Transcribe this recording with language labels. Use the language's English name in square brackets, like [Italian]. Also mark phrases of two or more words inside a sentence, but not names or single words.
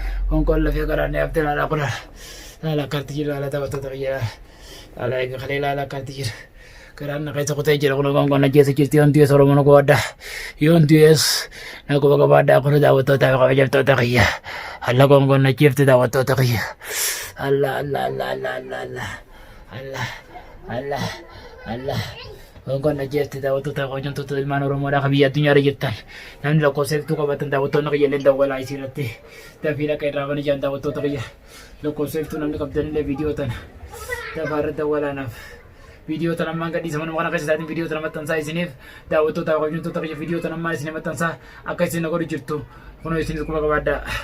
[Oromo] Koon koon lafee garaa na yaatti ilaala kun. Ilaala akkanatti jiru ilaala daawwattoota kiyya. Ilaala eega kalee ilaala akkanatti jiru. Garaan na keessa kutee jira kun koon koon ajjeesa jirti yoon du'es Oromoon koo adda. Yoon du'es Akkuma qabaadhaa kun daawwattoota fi kabajamtoota kiyya. Alla gongoon na ciifte daawwattoota kiyya. Alla, alla, alla, alla, alla, alla. Alla, alla, alla. Gongoon na ciifte daawwattoota fi kabajamtoota ilmaan Oromoodhaa kan biyya addunyaa irra jirtan. Namni lakkoofsa hedduu qabatan daawwattoonni kiyya illee dawwalaa isii irratti. Dafii dhaqa irraa kan ijaan daawwattoota kiyya. Lakkoofsa iftuu namni qabdanillee viidiyoo tana dafaa irratti dawwalaanaaf. Viidiyoo tana ammaan gadhiisa manuma kana keessa isaatiin viidiyoo tana maxxansaa isiniif daawwattootaa fi kabajamtoota kiyya viidiyoo tana ammaa isinii maxxansaa akka isin na godhu jirtu. Kunoo isinis quba qabaadhaa.